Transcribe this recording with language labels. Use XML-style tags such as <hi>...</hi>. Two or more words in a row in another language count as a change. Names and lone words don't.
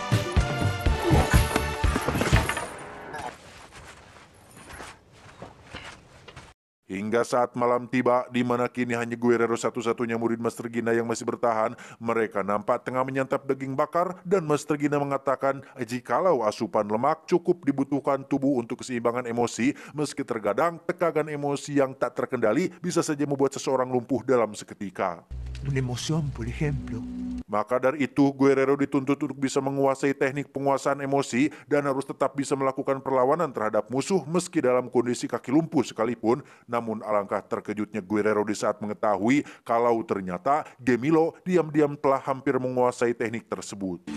<id>Hingga saat malam tiba, di mana kini hanya Guerrero satu-satunya murid Master Gina yang masih bertahan. Mereka nampak tengah menyantap daging bakar dan Master Gina mengatakan jikalau asupan lemak cukup dibutuhkan tubuh untuk keseimbangan emosi, meski terkadang tekanan emosi yang tak terkendali bisa saja membuat seseorang lumpuh dalam seketika.</id> <es>Una emoción, por ejemplo.</es> <id>Maka dari itu, Guerrero dituntut untuk bisa menguasai teknik penguasaan emosi dan harus tetap bisa melakukan perlawanan terhadap musuh meski dalam kondisi kaki lumpuh sekalipun. Namun alangkah terkejutnya Guerrero di saat mengetahui kalau ternyata Gemilo diam-diam telah hampir menguasai teknik tersebut.</id>